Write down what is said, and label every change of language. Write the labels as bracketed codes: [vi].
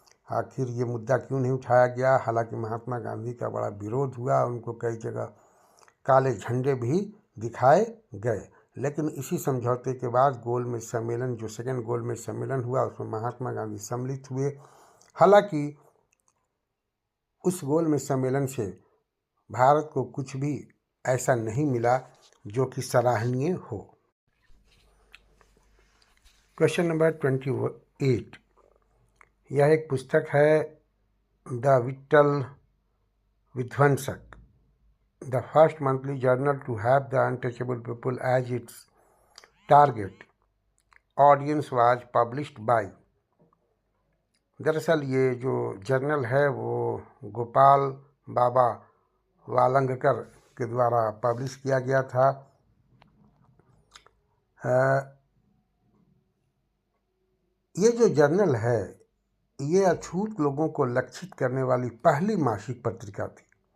[hi] आखिर ये मुद्दा क्यों नहीं उठाया गया। हालांकि महात्मा गांधी का बड़ा विरोध हुआ, उनको कई जगह काले झंडे भी दिखाए गए, लेकिन इसी समझौते के बाद गोलमेज सम्मेलन, जो सेकेंड गोलमेज सम्मेलन हुआ, उसमें महात्मा गांधी सम्मिलित हुए। हालांकि उस गोलमेज सम्मेलन से भारत को कुछ भी ऐसा नहीं मिला जो कि सराहनीय हो। [en] question number 28, [hi] यह एक पुस्तक है, [en] The Vitthal Vidhwansak, the first monthly journal to have the untouchable people as its target audience was published by। [hi] दरअसल ये जो जर्नल है वो गोपाल बाबा वालंगकर के द्वारा पब्लिश किया गया था। ये जो जर्नल है ये अछूत लोगों को लक्षित करने वाली पहली मासिक पत्रिका थी।